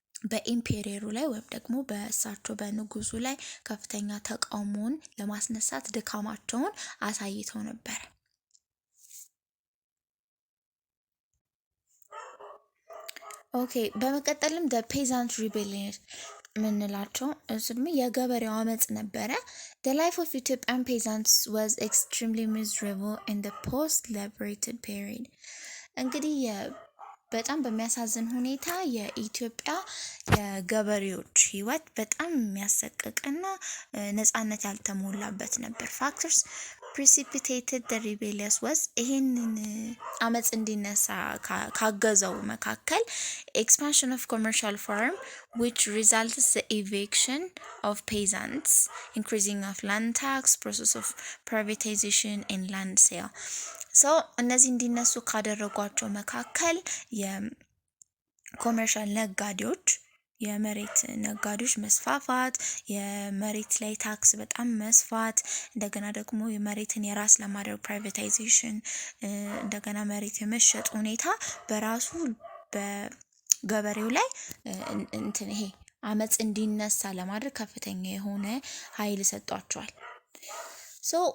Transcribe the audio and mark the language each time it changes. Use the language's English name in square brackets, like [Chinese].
[Amharic] በኢምፔሪየሩ ላይ ወይም ደግሞ በእሳቸው በንጉሱ ላይ ከፍተኛ ተቃውሞን ለማስነሳት ድካማቸውን አሳይተው ነበር። ኦኬ በመቀጠልም [English] the peasant rebellion [Amharic] ምንላቸው እሱም የገበሬው አመጽ ነበረ። [English] The life of Ethiopian peasants was extremely miserable in the post-liberated period. [Amharic] እንግዲህ በጣም በሚያሳዝን ሁኔታ የኢትዮጵያ የገበሬዎች ህይወት በጣም የሚያሰቅቅና ነፃነት ያልተሞላበት ነበር። [English] Factors precipitated the rebellion was [Amharic] ይሄንን አመጽ እንዲነሳ ካገዘው መካከል [English] expansion of commercial farm which results the eviction of peasants, increasing of land tax, process of privatization and land sale. [Amharic] So እነዚህ እንዲነሱ ካደረጓቸው መካከል የኮመርሻል ነጋዴዎች የመሬት ነጋዴዎች መስፋፋት የመሬት ላይ ታክስ በጣም መስፋት እንደገና ደግሞ የመሬትን የራስ ለማድረግ ፕራይቬታይዜሽን እንደገና መሬት የመሸጥ ሁኔታ በራሱ በገበሬው ላይ ይሄ አመጽ እንዲነሳ ለማድረግ ከፍተኛ የሆነ ኃይል ሰጧቸዋል። ሶ